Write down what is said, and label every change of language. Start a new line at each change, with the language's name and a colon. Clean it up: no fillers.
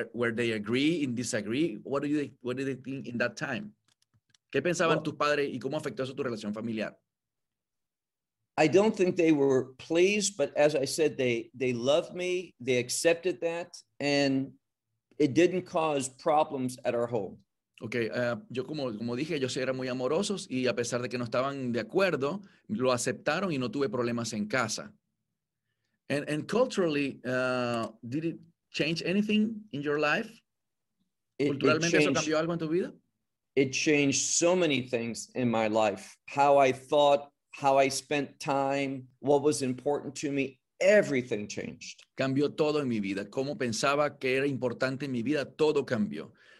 English: Were they agree in disagree? What do they think in that time?
Spanish: ¿Qué pensaban tus padres y cómo afectó eso tu relación familiar?
English: I don't think they were pleased, but as I said, they loved me, they accepted that, and it didn't cause problems at our home.
Spanish: Okay, yo como dije, ellos eran muy amorosos y a pesar de que no estaban de acuerdo, lo aceptaron y no tuve problemas en casa.
English: And culturally, did it change anything in your life?
Spanish: Culturalmente, eso cambió algo en tu vida?
English: It changed so many things in my life. How I thought, how I spent time, what was important to me, everything changed.
Spanish: Cambió todo en mi vida. Cómo pensaba que era importante en mi vida, todo cambió.